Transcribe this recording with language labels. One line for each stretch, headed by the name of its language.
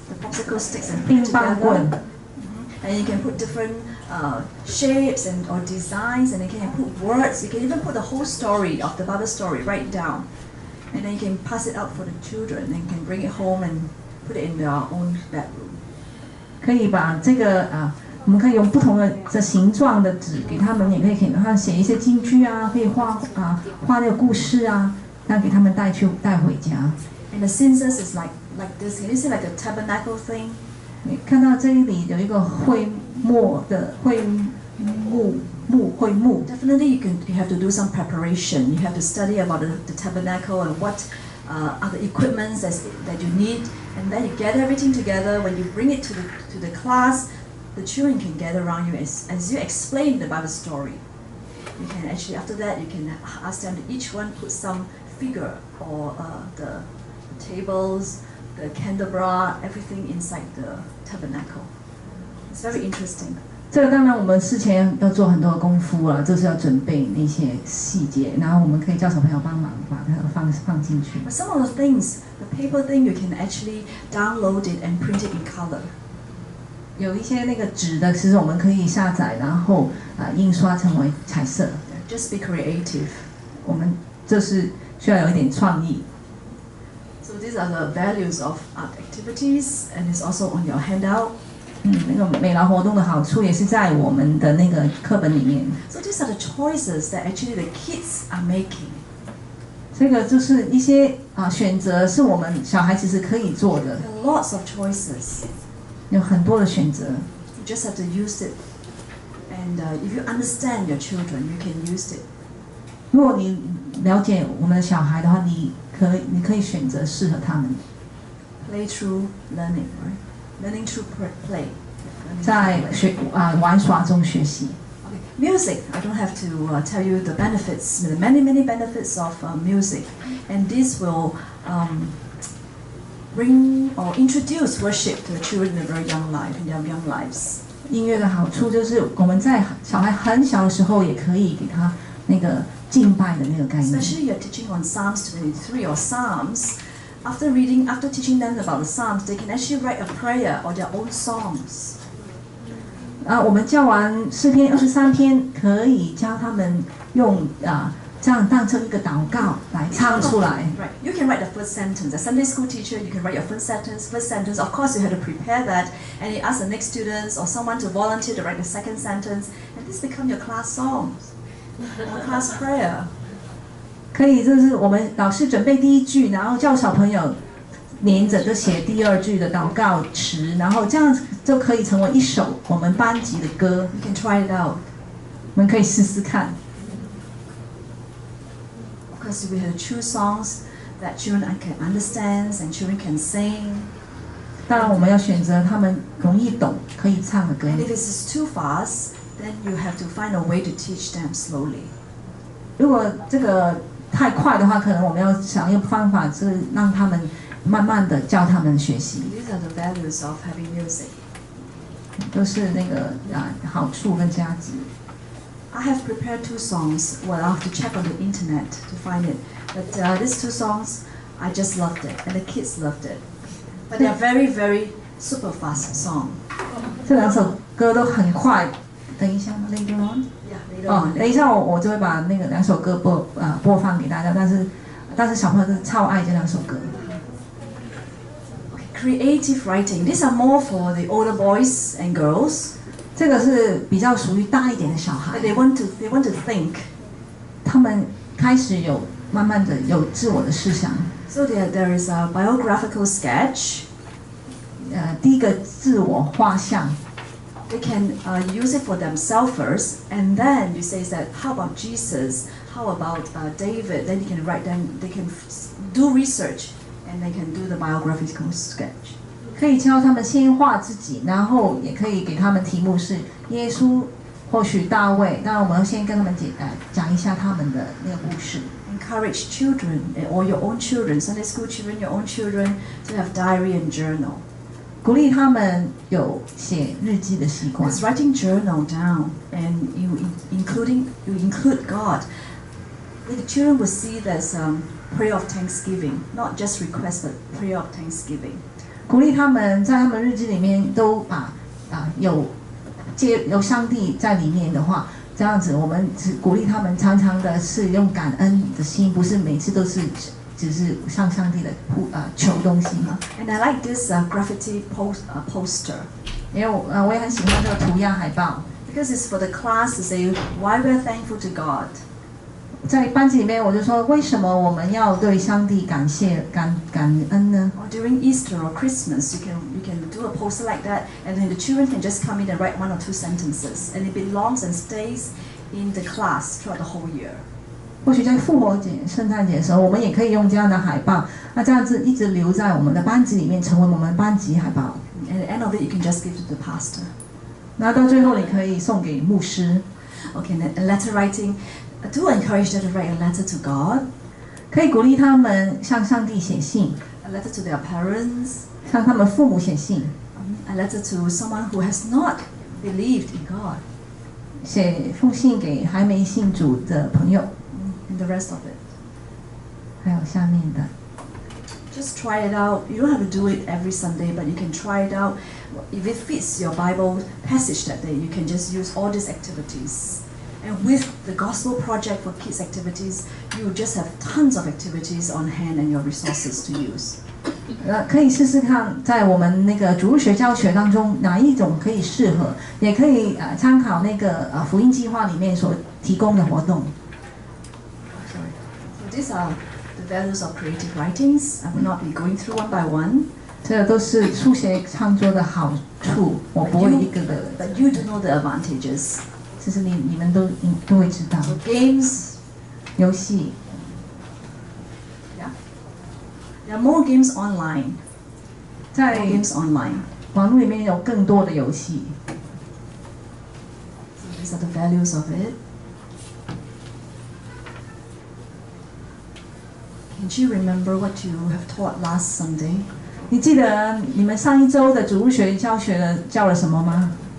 English: The popsicle sticks and put together. And you can put different shapes or designs, and you can put words. You can even put the whole story of the Bible story right down, and then you can pass it out for the children, and you can bring it home and put it in their own bedroom.
Chinese: 可以把这个我们可以用不同的形状的纸给他们，也可以给他们写一些金句啊，可以画那个故事啊，让给他们带回家。
English: And the census is like this. Can you see like a tabernacle thing?
Chinese: 你看到这里有一个会幕。
English: Definitely, you have to do some preparation. You have to study about the tabernacle and what are the equipments that you need, and then you gather everything together. When you bring it to the class, the children can gather around you as you explain the Bible story. You can actually, after that, you can ask them to each one put some figure or the tables, the candelabra, everything inside the tabernacle. It's very interesting.
Chinese: 这个当然我们事前要做很多的功夫了，就是要准备那些细节，然后我们可以叫小朋友帮忙把它放进去。
English: But some of the things, the paper thing, you can actually download it and print it in color.
Chinese: 有一些那个纸的，其实我们可以下载，然后印刷成为彩色。
English: Just be creative.
Chinese: 我们就是需要有一点创意。
English: So these are the values of art activities, and it's also on your handout.
Chinese: 那个美劳活动的好处也是在我们的那个课本里面。
English: So these are the choices that actually the kids are making.
Chinese: 这个就是一些选择，是我们小孩其实可以做的。
English: There are lots of choices.
Chinese: 有很多的选择。
English: You just have to use it, and if you understand your children, you can use it.
Chinese: 如果你了解我们的小孩的话，你可以选择适合他们。
English: Play through learning, right? Learning through play.
Chinese: 在玩耍中学习。
English: Okay. Music. I don't have to tell you the benefits, the many benefits of music, and this will bring or introduce worship to the children in their young lives.
Chinese: 音乐的好处就是我们在小孩很小的时候也可以给他那个敬拜的那个概念。
English: Especially you're teaching on Psalms 23 or Psalms. After teaching them about the Psalms, they can actually write a prayer or their own songs.
Chinese: 我们教完诗篇23篇，可以教他们用这样当成一个祷告来唱出来。
English: Right. You can write the first sentence. As a Sunday school teacher, you can write your first sentence. Of course, you have to prepare that, and you ask the next students or someone to volunteer to write the second sentence, and this become your class songs or class prayer.
Chinese: 可以，就是我们老师准备第一句，然后叫小朋友连着就写第二句的祷告词，然后这样就可以成为一首我们班级的歌。
English: You can try it out.
Chinese: 我们可以试试看。
English: Because we have to choose songs that children can understand and children can sing.
Chinese: 当然，我们要选择他们容易懂、可以唱的歌。
English: And if it's too fast, then you have to find a way to teach them slowly.
Chinese: 如果这个太快的话，可能我们要想用方法，是让他们慢慢的教他们学习。
English: These are the values of having music.
Chinese: 都是那个好处跟价值。
English: I have prepared 2 songs. Well, I have to check on the internet to find it. But these 2 songs, I just loved it, and the kids loved it. But they are very, very super fast song.
Chinese: 这2首歌都很快。等一下 ，
English: later on。 Yeah, later 哦， on.
Chinese: 等一下我就会把那个2首歌播放给大家，但是小朋友是超爱这2首歌。
English: Creative writing. These are more for the older boys and girls.
Chinese: 这个是比较属于大一点的小孩
English: But，they want to think.
Chinese: 他们开始慢慢的有自我的思想。
English: So there is a biographical sketch.
Chinese: 第一个自我画像。
English: They can use it for themselves first, and then you say that how about Jesus? How about David? Then you can write them. They can do research, and they can do the biographical sketch.
Chinese: 可以教他们先画自己，然后也可以给他们题目是耶稣，或许大卫。那我们要先跟他们讲一下他们的那个故事。
English: Encourage children or your own children, Sunday school children, your own children, to have diary and journal.
Chinese: 鼓励他们有写日记的习惯。
English: It's writing journal down, and you include God. The children will see there's prayer of thanksgiving, not just request, but prayer of thanksgiving.
Chinese: 鼓励他们在他们日记里面都把有上帝在里面的话，这样子我们只鼓励他们常常的是用感恩的心，不是每次都是只是向上帝的求东西。
English: And I like this graffiti poster.
Chinese: 因为我也很喜欢这个涂鸦海报，
English: Because it's for the class to say why we're thankful to God.
Chinese: 在班级里面我就说，为什么我们要对上帝感恩呢？
English: Or during Easter or Christmas, you can do a poster like that, and then the children can just come in and write 1 or 2 sentences, and it belongs and stays in the class throughout the whole year.
Chinese: 或许在复活节、圣诞节的时候，我们也可以用这样的海报，那这样子一直留在我们的班级里面，成为我们班级海报。
English: And at the end of it, you can just give to the pastor.
Chinese: 那到最后，你可以送给牧师。
English: Okay, and letter writing. To encourage them to write a letter to God,
Chinese: 可以鼓励他们向上帝写信，
English: a letter to their parents,
Chinese: 向他们父母写信，
English: a letter to someone who has not believed in God,
Chinese: 写封信给还没信主的朋友，
English: and the rest of it.
Chinese: 还有下面的。
English: Just try it out. You don't have to do it every Sunday, but you can try it out. If it fits your Bible passage that day, you can just use all these activities. And with the Gospel Project for Kids activities, you just have tons of activities on hand and your resources to use.
Chinese: 可以试试看，在我们那个主日学教学当中，哪一种可以适合，也可以参考那个福音计划里面所提供的活动。
English: So these are the values of creative writings. I will not be going through one by one.
Chinese: 这都是书写创作的好处，我不会一个个。
English: But you do know the advantages.
Chinese: 其实你们都会知道。
English: So games,
Chinese: 游戏，
English: yeah. There are more games online.
Chinese: 在
English: More games online.
Chinese: 网络里面有更多的游戏。
English: So these are the values of it. Can't you remember what you have taught last Sunday?
Chinese: 你记得你们上一周的主日学教学教了什么吗？